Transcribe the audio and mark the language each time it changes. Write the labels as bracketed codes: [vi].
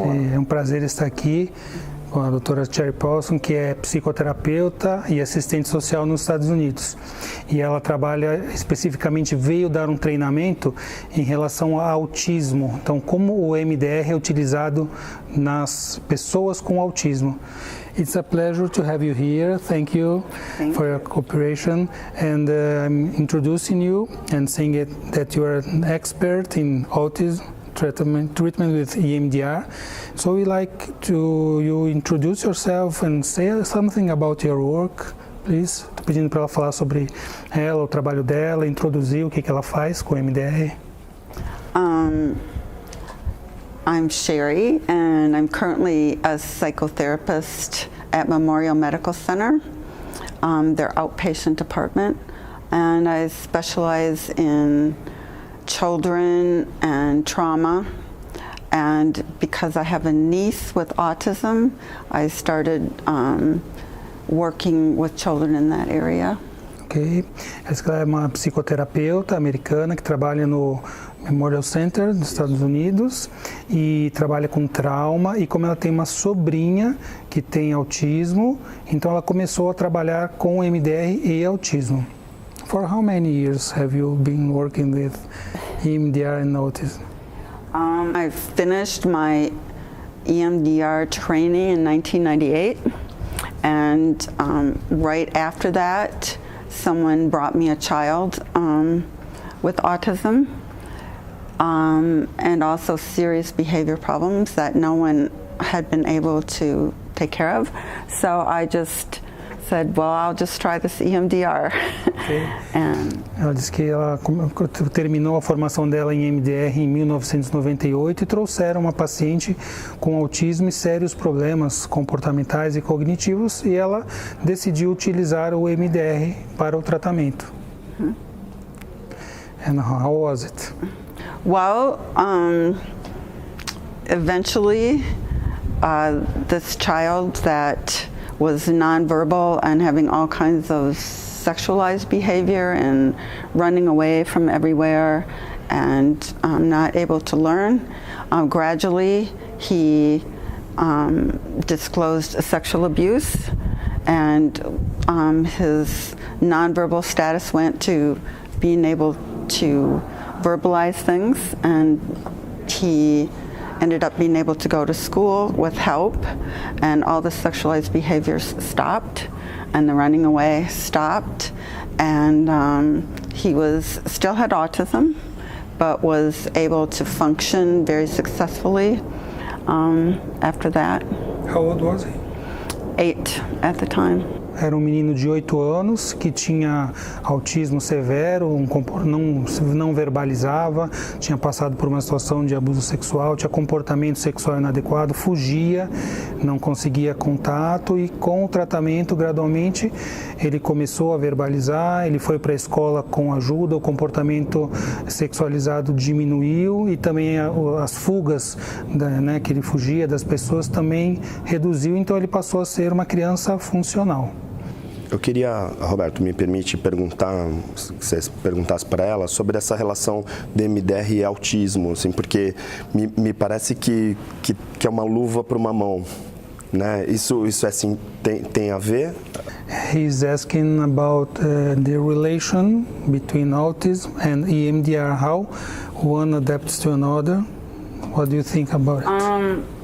[pt] É um prazer estar aqui com a doutora Sherry Paulson, que é psicoterapeuta e assistente social nos Estados Unidos. E ela trabalha especificamente, veio dar um treinamento em relação ao autismo. Então, como o MDR é utilizado nas pessoas com autismo. [en] It's a pleasure to have you here. Thank you for your cooperation. And I'm introducing you and saying that you are an expert in autism treatment with EMDR. So we like you introduce yourself and say something about your work. Please. [pt] Estou pedindo para ela falar sobre ela, o trabalho dela, introduzir o que ela faz com o MDR. [en] I'm Sherry, and I'm currently a psychotherapist at Memorial Medical Center, their outpatient department, and I specialize in children and trauma. And because I have a niece with autism, I started working with children in that area. Ok. [pt] Ela é uma psicoterapeuta americana que trabalha no Memorial Center dos Estados Unidos e trabalha com trauma, e como ela tem uma sobrinha que tem autismo, então ela começou a trabalhar com MDR e autismo. [en] For how many years have you been working with EMDR and autism? I finished my EMDR training in 1998, and right after that someone brought me a child with autism. And also serious behavior problems that no one had been able to take care of. So I just said, well, I'll just try this EMDR. Okay. [pt] Ela disse que ela terminou a formação dela em EMDR em 1998 e trouxeram uma paciente com autismo e sérios problemas comportamentais e cognitivos, e ela decidiu utilizar o EMDR para o tratamento. [en] And how was it? Well, eventually, this child that was nonverbal and having all kinds of sexualized behavior and running away from everywhere and not able to learn, gradually he disclosed sexual abuse, and his nonverbal status went to being able to verbalize things, and he ended up being able to go to school with help, and all the sexualized behaviors stopped and the running away stopped, and he still had autism but was able to function very successfully after that. How old was he? 8 at the time. [pt] Era um menino de 8 anos que tinha autismo severo, não verbalizava, tinha passado por uma situação de abuso sexual, tinha comportamento sexual inadequado, fugia, não conseguia contato, e com o tratamento, gradualmente, ele começou a verbalizar, ele foi para a escola com ajuda, o comportamento sexualizado diminuiu, e também as fugas, né, que ele fugia das pessoas também reduziu, então ele passou a ser uma criança funcional. Eu queria, Roberto, me permite perguntar, se você perguntasse para ela sobre essa relação de MDR e autismo, assim, porque me parece que é uma luva para uma mão, né? Isso é assim, tem a ver? [en] He's asking about the relation between autism and EMDR, how one adapts to another. What do you think about it?